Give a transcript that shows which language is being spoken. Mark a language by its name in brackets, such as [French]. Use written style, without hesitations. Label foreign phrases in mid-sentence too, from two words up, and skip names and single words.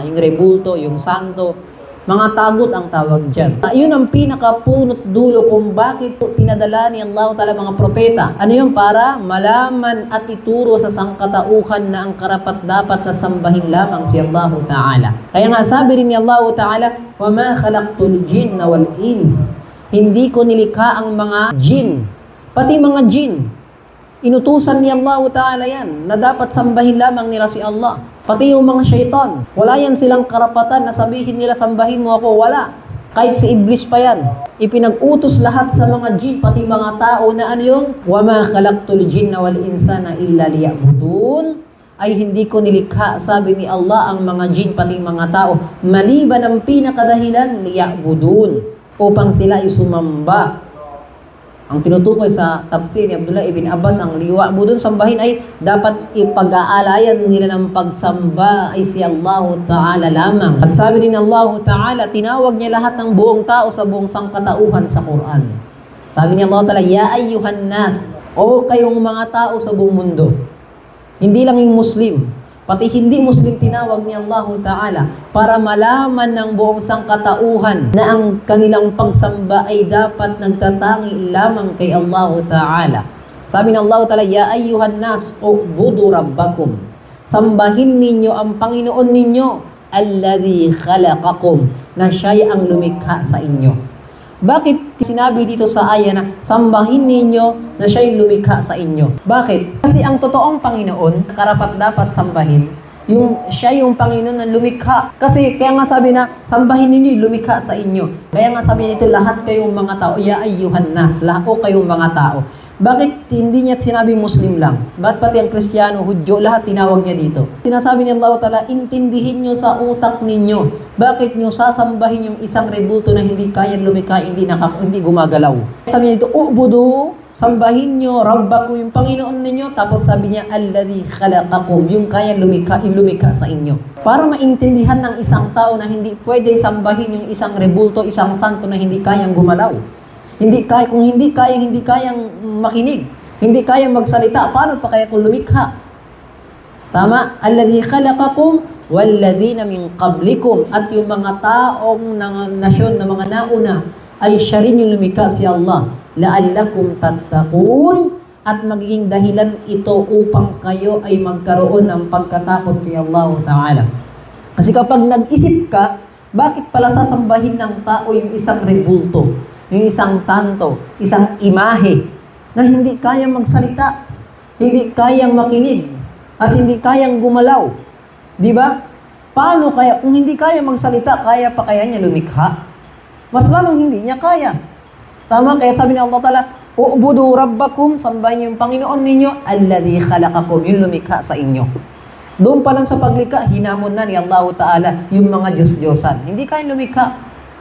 [Filipino] Yung rebulto, yung santo, mga tagut ang tawag dyan. Yun ang pinakapunot dulo kung bakit pinadala ni Allah Ta'ala mga propeta. Ano yun? Para malaman at ituro sa sangkatauhan na ang karapat-dapat na sambahin lamang si Allah Ta'ala. Kaya nga sabi rin ni Allah Ta'ala, [Arabic] وَمَا خَلَقْتُ الْجِنَّ وَالْإِنسِ, [Filipino] hindi ko nilikha ang mga jin, pati mga jin. Inutusan ni Allah Ta'ala yan, na dapat sambahin lamang nila si Allah. Pati yung mga syaitan, wala yan silang karapatan na sabihin nila, sambahin mo ako, wala. Kahit si Iblis pa yan. Ipinag-utos lahat sa mga jin, pati mga tao na ano yung, [Arabic] وَمَا خَلَقْتُ الْجِنَّ وَالْإِنسَانَ إِلَّا لِيَعْبُدُونَ, [Filipino] ay hindi ko nilikha, sabi ni Allah, ang mga jin, pati mga tao, maliban ang pinakadahilan, liya'budun, upang sila ay sumamba. Ang tinutukoy sa tafsir ni Abdullah ibn Abbas, ang liya'budun, sambahin ay dapat ipag-aalayan nila ng pagsamba ay si Allah Ta'ala lamang. At sabi din Allah Ta'ala, tinawag niya lahat ng buong tao sa buong sangkatauhan sa Quran. Sabi ni Allah Ta'ala, [Arabic] يا أيها الناس, [Filipino] o kayong mga tao sa buong mundo. Hindi lang yung Muslim, pati hindi Muslim tinawag ni Allah Ta'ala para malaman ng buong sangkatauhan na ang kanilang pagsamba ay dapat nagtatangi lamang kay Allah Ta'ala. [Arabic] Sabi ng Allah Ta'ala, يا أيها الناس اعبدوا ربكم, [Filipino] sambahin ninyo ang Panginoon ninyo, [Arabic] الذي خلقكم, [Filipino] na siya'y ang lumikha sa inyo. Bakit sinabi dito sa aya na sambahin ninyo na siya'y lumikha sa inyo? Bakit? Kasi ang totoong Panginoon, karapat-dapat sambahin, siya yung Panginoon na lumikha. Kasi kaya nga sabi na, sambahin ninyo, lumikha sa inyo. Kaya nga sabi dito, lahat kayong mga tao, [Arabic] يا أيها الناس, [Filipino] lahat o kayong mga tao. Bakit hindi niya sinabi Muslim lang? Bakit pati ang Kristiyano, Hudyo, lahat tinawag niya dito? Sinasabi ni Allah Ta'ala, intindihin niyo sa utak ninyo. Bakit niyo sasambahin yung isang rebulto na hindi kayang lumikha, hindi gumagalaw? Sabi niya dito, u'budu, sambahin niyo, Rabbaku, yung Panginoon ninyo. Tapos sabi niya, [Arabic] الذي خلقكم, [Filipino] yung kayang lumikha sa inyo. Para maintindihan ng isang tao na hindi pwedeng sambahin yung isang rebulto, isang santo na hindi kayang gumalaw. Kung hindi kayang makinig, hindi kayang magsalita, paano pa kaya kung lumikha? Tama? [Arabic] الذي خلقكم والذين من قبلكم, [Filipino] at yung mga taong nasyon na mga nauna ay siya rin yung lumikha, si Allah. [Arabic] لعلكم تتقون, [Filipino] at magiging dahilan ito upang kayo ay magkaroon ng pagkatakot kay Allah Ta'ala. Kasi kapag nag-isip ka, bakit pala sasambahin ng tao yung isang rebulto, yung isang santo, isang imahe na hindi kayang magsalita, hindi kayang makinig, at hindi kayang gumalaw? Di ba? Paano kaya, kung hindi kaya magsalita, kaya pa kaya niya lumikha? Mas lalong hindi niya kaya. Tama? Kaya sabi ni Allah Ta'ala, [Arabic] اعبدوا ربكم, [Filipino] sambahin niyo yung Panginoon ninyo, [Arabic] الذي خلقكم, [Filipino] yung lumikha sa inyo. Doon pa lang sa paglikha, hinamon na ni Allah Ta'ala yung mga Diyos-Diyosan. Hindi kayang lumikha.